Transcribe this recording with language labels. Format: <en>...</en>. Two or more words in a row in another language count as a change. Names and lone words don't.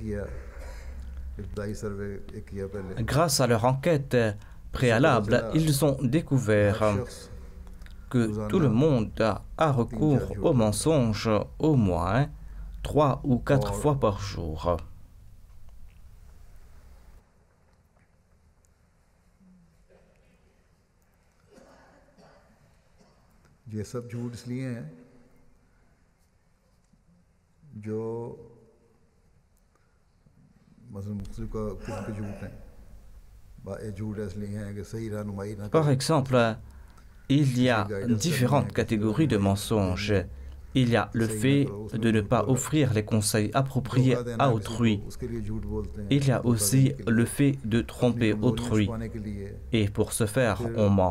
<fr>Grâce à leur enquête préalable, ils ont découvert que tout le monde a recours au mensonge au moins 3 ou 4 fois par jour.</fr> <ur>یہ سب جھوٹ اس لیے ہیں جو مطلب مختلف قسم کے جھوٹ ہیں یہ جھوٹ اس لیے ہیں کہ صحیح رہنمائی نہ</ur> <fr>Par exemple, il y a différentes catégories de mensonges. Il y a le fait de ne pas offrir les conseils appropriés à autrui. Il y a aussi le fait de tromper autrui. Et pour ce faire, on ment.</fr>